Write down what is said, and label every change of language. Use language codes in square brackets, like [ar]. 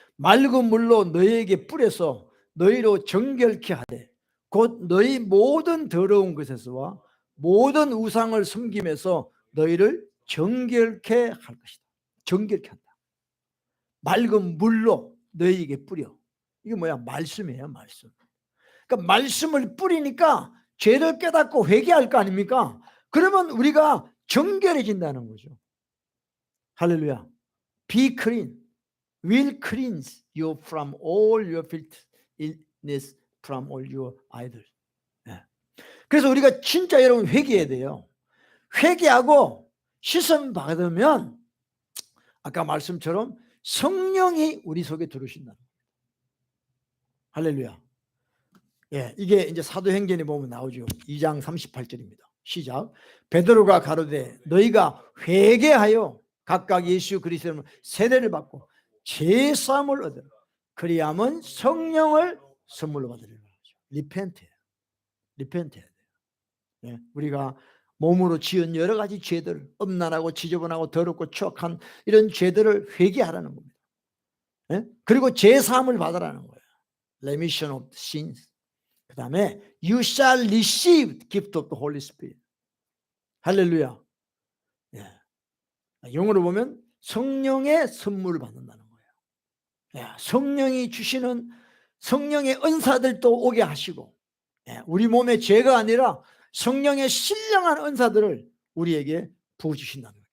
[ko] 맑은 물로 너희에게 뿌려서 너희로 정결케 하되 곧 너희 모든 더러운 것에서와 모든 우상을 섬김에서 너희를 정결케 할 것이다. 정결케 한다. 맑은 물로 너희에게 뿌려. 이게 뭐야? 말씀이에요. 말씀. 그러니까 말씀을 뿌리니까 죄를 깨닫고 회개할 거 아닙니까? 그러면 우리가 정결해진다는 거죠. [en] 할렐루야. Be clean. Will cleanse you from all your filthiness from all your idols. [ko] 그래서 우리가 진짜 여러분 회개해야 돼요. 회개하고 씻음 받으면 아까 말씀처럼 성령이 우리 속에 들어오신다. 할렐루야. 이게 이제 사도행전에 보면 나오죠. 2장 38절입니다. 시작. 베드로가 가로되 너희가 회개하여 각각 예수 그리스도의 세례를 받고 제사함을 얻으라. 그리하면 성령을 선물로 받으리라. 리펜트해야 돼요. 우리가 몸으로 지은 여러 가지 죄들, 음란하고 지저분하고 더럽고 추악한 이런 죄들을 회개하라는 겁니다. 그리고 제사함을 받으라는 거예요. [en] Remission of sins. [ko] 그 다음에 [en] You shall receive gift of the Holy Spirit. [ko] 할렐루야. 영어로 보면 성령의 선물을 받는다는 거예요. 성령이 주시는 성령의 은사들도 오게 하시고 우리 몸에 죄가 아니라 성령의 신령한 은사들을 우리에게 부어주신다는 거예요.